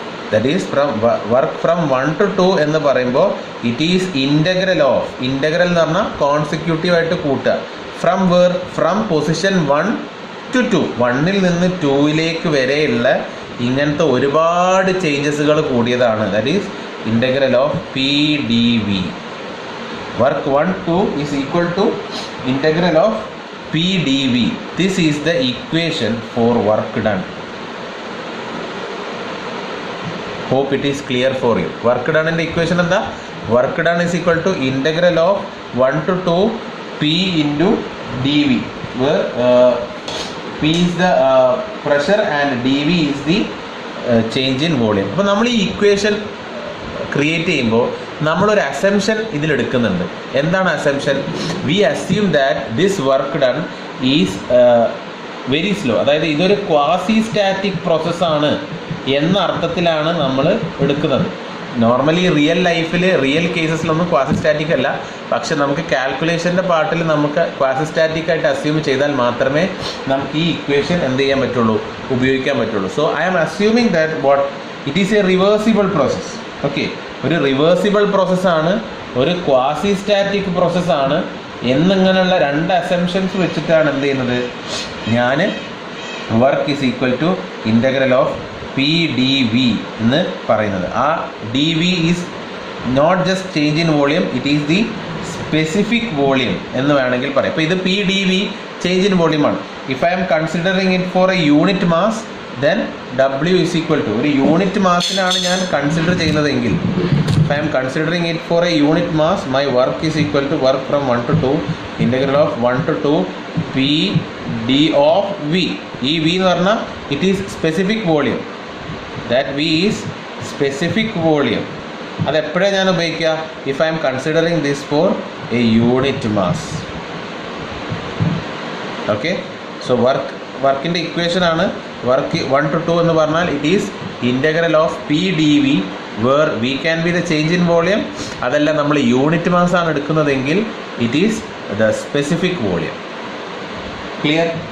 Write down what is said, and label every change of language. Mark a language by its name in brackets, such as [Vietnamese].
[English] that is work from 1 to 2 [Malayalam] എന്ന് പറയുമ്പോൾ it is integral എന്ന് പറഞ്ഞാൽ കോൺസിക്യൂട്ടീവായിട്ട് കൂട്ടുക. ഫ്രം പൊസിഷൻ 1 to 2, 1-ൽ നിന്ന് 2-ലേക്ക് വരെയുള്ള ഇങ്ങനത്തെ ഒരുപാട് ചേഞ്ചസുകൾ കൂടിയതാണ്. [English] That is integral of PdV. Work 1 2 is equal to integral of PdV. This is the equation for work done. Hope it is clear for you. Work done in the equation [Malayalam] എന്താ? [English] Work done is equal to integral of 1 to 2 P into dV, where P is the pressure and dV is the change in volume. [Malayalam] അപ്പോൾ നമ്മൾ ഈ equation create ചെയ്യുമ്പോൾ നമ്മളൊരു assumption ഇതിലെടുക്കുന്നുണ്ട്. എന്താണ് assumption? [English] We assume that this work done is very slow. [Malayalam] അതായത് ഇതൊരു quasi static പ്രോസസ്സാണ് എന്ന അർത്ഥത്തിലാണ് നമ്മൾ എടുക്കുന്നത്. നോർമലി റിയൽ ലൈഫിൽ റിയൽ കേസസിലൊന്നും ക്വാസി സ്റ്റാറ്റിക് അല്ല, പക്ഷെ നമുക്ക് കാൽക്കുലേഷൻ്റെ പാർട്ടിൽ നമുക്ക് ക്വാസി സ്റ്റാറ്റിക് ആയിട്ട് അസ്യൂം ചെയ്താൽ മാത്രമേ നമുക്ക് ഈ ഇക്വേഷൻ എന്ത് ചെയ്യാൻ പറ്റുള്ളൂ, ഉപയോഗിക്കാൻ പറ്റുള്ളൂ. [English] So I am assuming that what it is a reversible process. [Malayalam] Okay, ഒരു റിവേഴ്സിബിൾ പ്രോസസ്സാണ്, ഒരു ക്വാസി സ്റ്റാറ്റിക് പ്രോസസ്സാണ് എന്നിങ്ങനെയുള്ള രണ്ട് അസംഷൻസ് വെച്ചിട്ടാണ് എന്ത് ചെയ്യുന്നത്, ഞാൻ [English] work is equal to integral of PdV [Malayalam] എന്ന് പറയുന്നത്. [English] ആ DV is not just change in volume, it is the specific volume [Malayalam] എന്ന് വേണമെങ്കിൽ പറയാം. ഇപ്പോൾ ഇത് PdV change in വോളിയമാണ്. [English] if I am considering it for a unit mass, then W is equal to, [Malayalam] ഒരു unit മാസിനാണ് ഞാൻ കൺസിഡർ ചെയ്യുന്നതെങ്കിൽ, [English] if I am considering it for a unit mass, my work is equal to work from 1 to 2 integral of 1 to 2 P d of V. [Malayalam] ഈ V എന്ന് പറഞ്ഞാൽ [English] it is specific volume, that V is specific volume. [Malayalam] അത് എപ്പോഴാണ് ഞാൻ ഉപയോഗിക്കുക? [English] if I am considering this for a unit mass. [Malayalam] Okay, so വർക്കിൻ്റെ equation ആണ് work 1 to 2 എന്ന് പറഞ്ഞാൽ [English] It is integral of PdV, where V can be the change in volume. [Malayalam] അതല്ല നമ്മൾ യൂണിറ്റ് മാസ് ആണ് എടുക്കുന്നതെങ്കിൽ [English] It is the specific volume. [Malayalam] Clear?